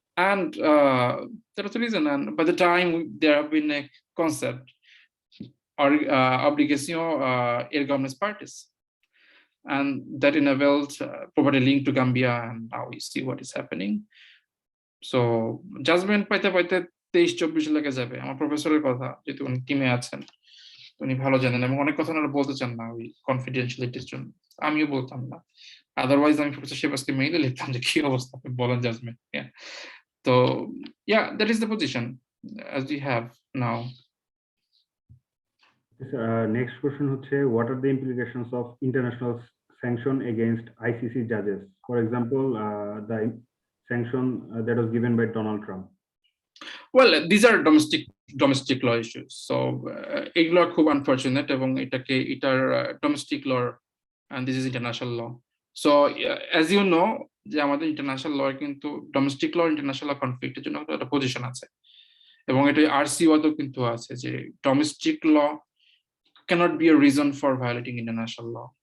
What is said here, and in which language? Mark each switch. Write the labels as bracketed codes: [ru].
[en] And that's the reason. And by the time there have been a concept or obligation government parties, and that enabled property link to Gambia, and now we see what is happening. [bn] So judgment পাইতে পাইতে 23-24 লেগে যাবে। আমার প্রফেসরের কথা, যেহেতু উনি টিমে আছেন, উনি ভালো জানেন, এবং অনেক কথা ওনারা বলতে চান না ওই কনফিডেন্সিয়ালিটির জন্য, আমিও বলতাম না। আদারওয়াইজ আমি প্রফেসর শেবাসকে মেইলে লিখতাম যে কি অবস্থা, বলেন judgement. [en] So yeah, that is the position as we have now. Next question হচ্ছে, what are the implications of international sanction against ICC judges? For example, the sanction that was given by Donald Trump. Well, these are domestic law issues. [bn] So এগুলো খুব unfortunate, এবং এটার domestic law, [en] and this is international law. [bn] So as you know, যে আমাদের international law কিন্তু domestic ল, international কনফ্লিক্টের জন্য একটা position আছে, এবং এটা আরসিওতেও কিন্তু আছে যে domestic law [en] cannot be a reason for violating international law.